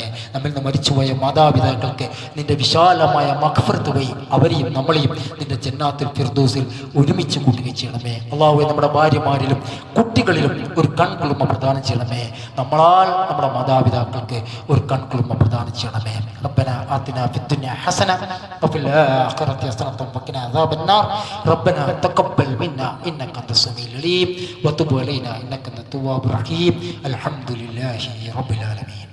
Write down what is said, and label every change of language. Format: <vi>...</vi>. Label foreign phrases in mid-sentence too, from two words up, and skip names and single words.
<ml>നമ്മിൽ നിന്ന് മരിച്ചുപോയ മാതാപിതാക്കൾക്ക് നിന്റെ വിശാലമായ മഗ്ഫിറത്ത് വഴി അവരെയും നമ്മളെയും നിന്റെ ജന്നാത്തുൽ ഫിർദൗസിൽ ഒരുമിച്ച് കൂട്ടുകയും ചെയ്യണമേ. അല്ലാഹുവേ, നമ്മുടെ ഭാര്യമാരിലും കുട്ടികളിലും ഒരു കൺകുളിർമ പ്രദാനം ചെയ്യണമേ. നമ്മളാൽ നമ്മുടെ മാതാപിതാക്കൾക്ക് ഒരു കൺകുളിർമ പ്രദാനം ചെയ്യണമേ.</ml> <ar>ربنا آتنا في الدنيا حسنة وفي الآخرة حسنة وقنا عذاب النار. ربنا تقبل منا إنك أنت السميع العليم وتب علينا إنك أنت التواب الرحيم. الحمد لله رب العالمين.</ar>